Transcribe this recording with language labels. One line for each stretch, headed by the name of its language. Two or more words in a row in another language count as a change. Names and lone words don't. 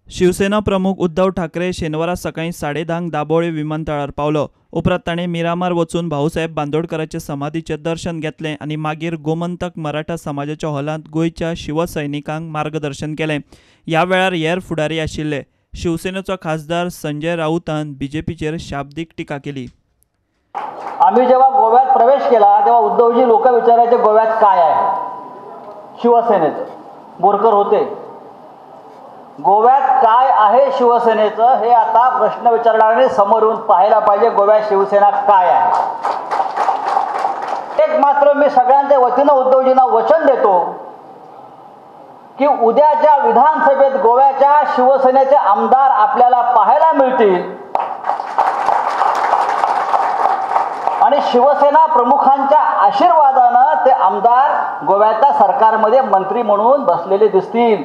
Konkani: शिवसेना प्रमुख उद्धव ठाकरे शेनवारा सकाळी 10:30 दाबोळे विमानतळार पावलो. उपरांत ताणें मिरामार वचून भाऊसाहेब बांदोडकरांचे समाधीचे दर्शन घेतलें आनी मागीर गोमंतक मराठा समाजाच्या हॉलांत गोंयच्या शिवसैनिकांक मार्गदर्शन केलें. ह्या वेळार हेर फुडारी आशिल्ले. शिवसेनेचो खासदार संजय राऊतान बीजेपीचेर शाब्दीक टिका केली.
Marathi: आम्ही जेव्हा गोव्यात प्रवेश केला तेव्हा उद्धवजी लोक विचारायचे गोव्यात काय आहे. शिवसेनेचं बोरकर होते. गोव्यात काय आहे शिवसेनेचं हे आता प्रश्न विचारणारे समोर येऊन पाहायला पाहिजे. गोव्यात शिवसेना काय आहे. एक मात्र मी सगळ्यांच्या वतीनं उद्धवजींना वचन देतो की उद्याच्या विधानसभेत गोव्याच्या शिवसेनेचे आमदार आपल्याला पाहायला मिळतील आणि शिवसेना प्रमुखांच्या आशीर्वादानं ते आमदार गोव्याच्या सरकारमध्ये मंत्री म्हणून बसलेले दिसतील.